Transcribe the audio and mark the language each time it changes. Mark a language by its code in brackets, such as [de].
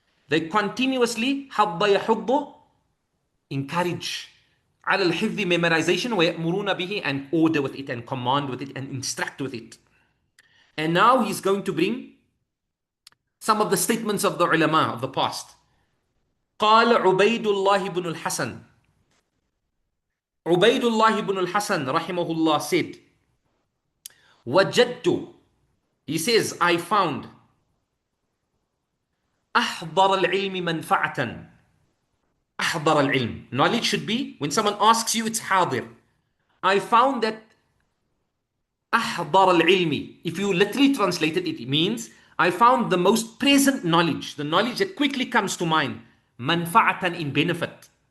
[en] They continuously حض يحض, encourage على الحفظ, memorization, [ar] ويأمرون به, [en] and order with it and command with it and instruct with it. And now he's going to bring some of the statements of the ulama of the past. [ar] قال عبيد الله بن الحسن, عبيد الله بن الحسن رحمه الله [en] said, وجدت, he says, I found [ar] أحضر العلم منفعة. [en] أحضر العلم, knowledge should be, when someone asks you, it's حاضر. I found that أحضر العلم, if you literally translate it, it means I found the most present knowledge, the knowledge that quickly comes to mind, manfa'atan, in benefit.